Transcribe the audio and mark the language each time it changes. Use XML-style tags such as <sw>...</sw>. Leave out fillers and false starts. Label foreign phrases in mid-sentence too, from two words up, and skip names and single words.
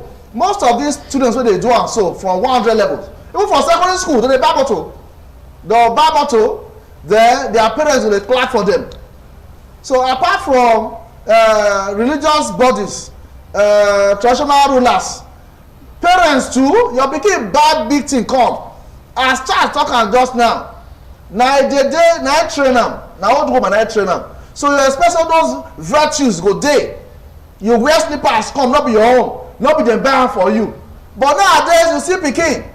<pcm>Most of these students when they do am so from 100 levels, even for secondary school, they buy bottle. They buy bottle, then their parents will clap for them. So apart from religious bodies, traditional rulers, parents too, your pikin bad big thing come. As Charles talk am just now, na I train am, na old woman I train am. So you expect all those virtues go dey. You wear slippers come, not be your own, not be them buy am for you. But nowadays you see pikin.</pcm>